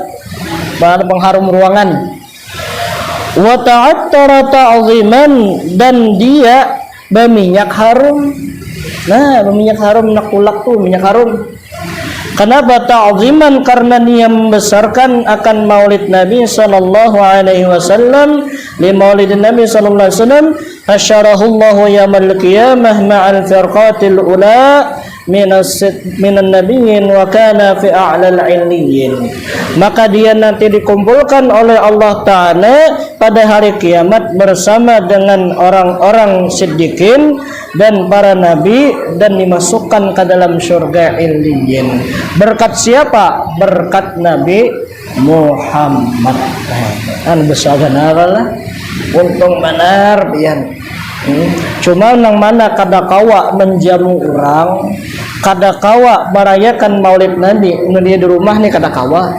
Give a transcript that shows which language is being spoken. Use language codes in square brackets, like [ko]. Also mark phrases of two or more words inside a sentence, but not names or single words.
[id] Bahan pengharum ruangan. [ar] وتعطر تعظيما, [id] dan dia berminyak harum. [bjn] Nah, berminyak harum nakulak tuh minyak harum. [id] Kenapa ta'ziman? Karena dia membesarkan akan maulid Nabi [ar] صلى الله عليه وسلم. لمولد النبي صلى الله عليه وسلم حشره الله يوم القيامة مع الفرقة الأولى من النبيين وكان في أعلى عليين. [id] Maka dia nanti dikumpulkan oleh Allah Ta'ala pada hari kiamat bersama dengan orang-orang siddiqin dan para nabi dan dimasukkan ke dalam surga illiyin. Berkat siapa? Berkat Nabi Muhammad. [bjn] Kan besar lah. Untung benar pian. Cuma nang mana kada kawa menjamu orang, kada kawa merayakan maulid Nabi, dia di rumah nih kada kawa.